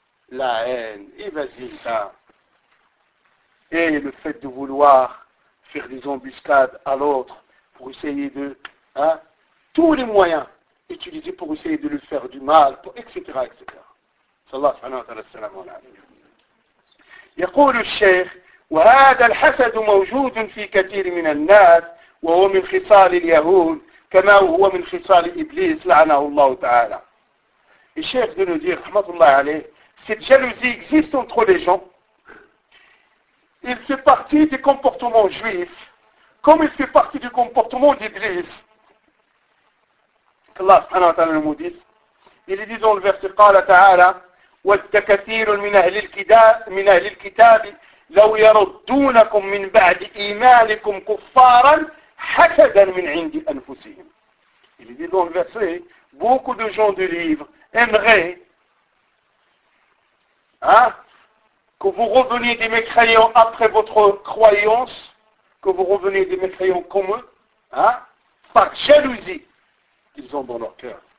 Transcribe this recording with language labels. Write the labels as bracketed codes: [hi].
[fr] La haine, et vas-y, ça. Et le fait de vouloir faire des embuscades à l'autre pour essayer de... Hein, tous les moyens utilisés pour essayer de lui faire du mal, pour, etc., etc. [ar] Sallallahu subhanahu wa ta'ala salam wa alayhi. يقول الشيخ وهذا الحسد موجود في كثير من الناس وهو من خصال اليهود كما هو من خصال إبليس لعنه الله تعالى. [fr] الشيخ de nous dire, [ar] رحمة الله عليه, [fr] cette jalousie existe entre les gens. Il fait partie du comportement juif, comme il fait partie du comportement d'Iblis. [ar] Allah سبحانه وتعالى [fr] nous dit, il dit dans le verset, [ar] قال تعالى ود كثير من أهل الكتاب من أهل الكتاب لو يردونكم من بعد إيمانكم كفارا حسدا من عند أنفسهم. [fr] Il dit dans le verset, beaucoup de gens du livre aimeraient, hein, que vous reveniez des mécréants après votre croyance, que vous reveniez des mécréants comme eux, hein, par jalousie qu'ils ont dans leur cœur.